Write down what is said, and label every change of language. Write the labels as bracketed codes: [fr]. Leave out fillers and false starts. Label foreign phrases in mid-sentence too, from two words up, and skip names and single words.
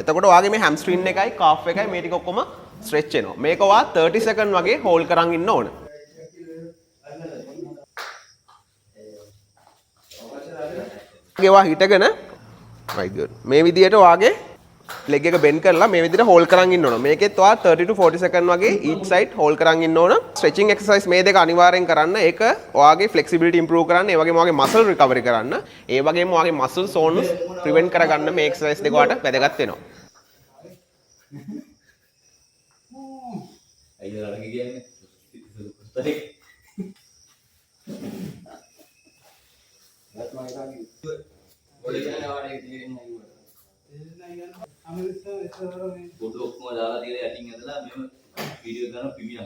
[si] එතකොට ඔයාගේ මේ හැම්ස්ට්‍රින් එකයි කාෆ් එකයි මේ ටික ඔක්කොම ස්ට්‍රෙච් වෙනවා. මේක ඔයා 30 සෙකන්ඩ් වගේ හෝල්ඩ් කරන් ඉන්න ඕන. ඔයා හිටගෙන [en] right good. [si] මේ විදියට ඔයාගේ leg එක bend කරලා මේ විදිහට hold කරන් ඉන්න ඕන. මේකෙත් ඔයා 30 to 40 second වගේ [en] each side hold [si] කරන් ඉන්න ඕන. [en] stretching exercise [si] මේ දෙක අනිවාර්යෙන් කරන්න. ඒක ඔයාගේ [en] flexibility improve [si] කරන්න, ඒ වගේම ඔයාගේ [en] muscle recovery [si] කරන්න, ඒ වගේම ඔයාගේ [en] muscle soreness prevent [si] කරගන්න මේ exercise දෙක ඔයාලට වැදගත් වෙනවා. අයියලා ළඟ කියන්නේ. බොඩු ඔක්කොම දාලා තියලා යටින් ඇදලා මෙහෙම වීඩියෝ කරන පිමියන්.